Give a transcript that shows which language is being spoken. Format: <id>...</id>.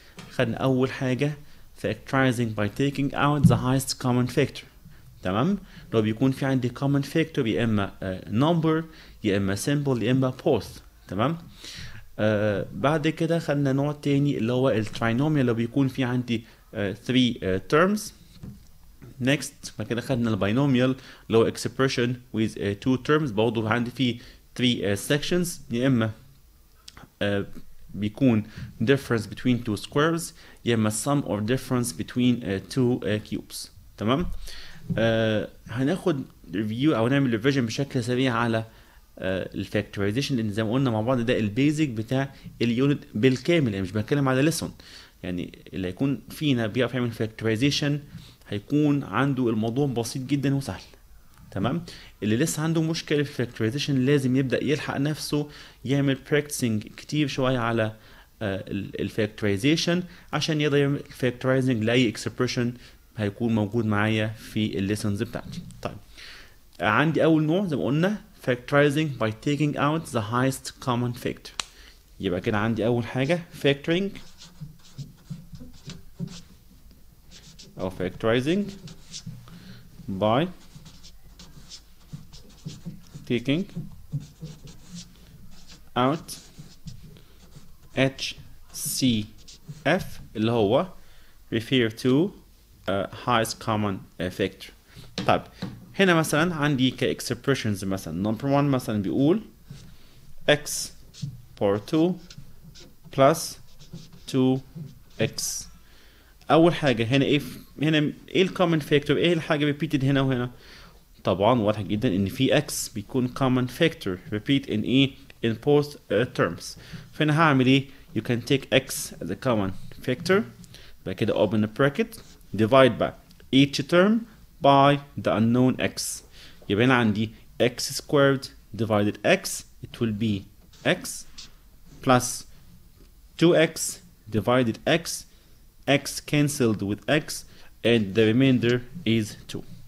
<ar>خدنا اول حاجه</ar> <en>factorizing by taking out the highest common factor.</en> <ar>تمام، لو بيكون في عندي common factor يا اما number يا اما symbol يا اما both. تمام. بعد كده خدنا نوع تاني اللي هو التراينوميال، لو بيكون في عندي 3 terms. next بعد كده خدنا الباينوميال اللي هو</ar> <en>expression with 2 terms،</en> <ar>برضه عندي فيه 3 sections، يا اما بيكون difference between two squares يا اما sum or difference between two cubes. تمام. هناخد ريفيو او نعمل ريفيجن بشكل سريع على الفاكتورايزيشن، لان زي ما قلنا مع بعض ده البيزك بتاع اليونت بالكامل، يعني مش بتكلم على ليسون. يعني اللي هيكون فينا بيعرف يعمل فاكتورايزيشن هيكون عنده الموضوع بسيط جدا وسهل. تمام. اللي لسه عنده مشكله في الفاكتورايزيشن لازم يبدا يلحق نفسه يعمل براكتسنج كتير شويه على الفاكتورايزيشن عشان يقدر يعمل فاكتورايزنج لاي اكسبريشن هيكون موجود معايا في الليسنز بتاعتي. طيب عندي اول نوع زي ما قلنا</ar> <en>factorizing by taking out the highest common factor. يبقى كده عندي اول حاجه factoring او factorizing by taking out HCF اللي هو refer to highest common factor.</en> <ar>طيب هنا مثلا عندي كاكسبريشنز مثلا number 1 مثلا بيقول x power 2</ar> <en>plus 2x.</en> <ar>اول حاجه هنا ايه، هنا ايه الكومن فاكتور، ايه الحاجه ريبيتد هنا وهنا؟ طبعا واضح جدا ان في x بيكون common factor repeat in ايه in both terms. فانا هعمل ايه؟</ar> <en>you can take x as a common factor، بعد كده open a bracket divide by each term by the unknown x. يبقى هنا عندي x squared divided x it will be x plus 2x divided x, x cancelled with x and the remainder is 2.</en>